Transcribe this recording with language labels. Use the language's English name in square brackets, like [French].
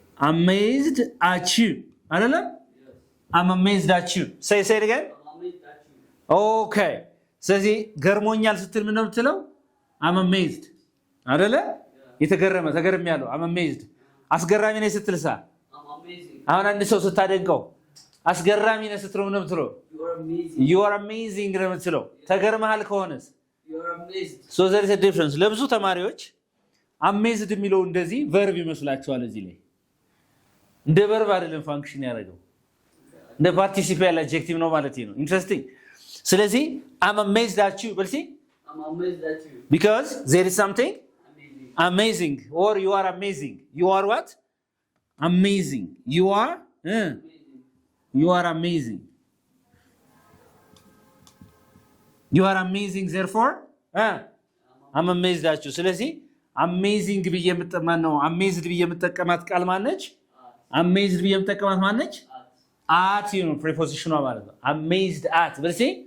[English] amazed at you አይደለ? I'm amazed at you. say it again. I'm amazed at you. okay. [Amharic] ስለዚህ ገርሞኛል ስትል ምን ነው የምትለው? [English] I'm amazed አይደለ? [Amharic] የተገረመ ተገርም ያለው [English] I'm amazed። [Amharic] አስገራሚ ነኝ ስትልሳ [English] I'm amazing. [Amharic] አሁን አንድ ሰው ስታደንቀው አስገራሚ ነህ ስትለው ምን ነው የምትለው? [English] You are amazing. you are amazing [Amharic] ነው የምትለው። ተገርመሃል ከሆነስ [English] You are amazed. so there is a difference። [Amharic] ለብዙ ተማሪዎች amazed የሚለው እንደዚህ verb ይመስላቸዋል። እዚህ ላይ እንደ verb አይደለም ፋንክሽን ያደረገው እንደ participial adjective ነው ማለት ነው። interesting። ስለዚህ [English] I'm amazed at you [Amharic] በልሲ [English] I'm amazed at you. because there is something Amazing. amazing or you are amazing. You are what? Amazing. You are Amazing. you are amazing. You are amazing therefore I'm amazed at you. [Amharic] ስለዚህ amazing ብዬ የምጠማን ነው amazed ብዬ የምጠቀማት ቃል ማነች? amazed ብዬ የምጠቀማት ማነች? at you ነው preposition ማለት ነው። amazed at በልሲ